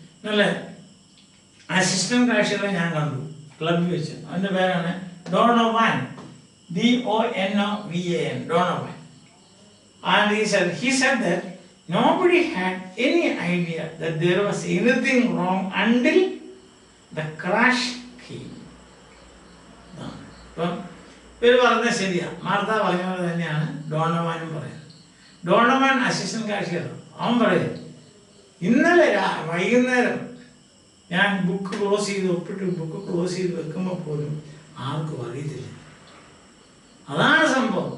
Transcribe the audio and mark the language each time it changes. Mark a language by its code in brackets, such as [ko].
[ml] നല്ല അസിസ്റ്റന്റ് കാഷ്യറെ ഞാൻ കണ്ടു ക്ലബിൽ വെച്ച്. അവൻ്റെ പേരാണ് ഡോണോവാൻ, DONOVAN, ഡോണോവാൻ. [en] And he said that nobody had any idea that there was anything wrong until the crash came. [ml] അപ്പം ഇവർ പറഞ്ഞത് ശരിയാണ്. മാർത്ത പറഞ്ഞ പോലെ തന്നെയാണ് ഡോണോവാനും പറയുന്നത്. ഡോണോവാൻ അസിസ്റ്റന്റ് കാഷ്യർ. അവൻ പറയും, ഇന്നലെ വൈകുന്നേരം ഞാൻ ബുക്ക് ക്ലോസ് ചെയ്ത് ഒപ്പിട്ട് ബുക്ക് ക്ലോസ് ചെയ്ത് വെക്കുമ്പോൾ പോലും ആർക്കും അറിയത്തില്ല. അതാണ് സംഭവം.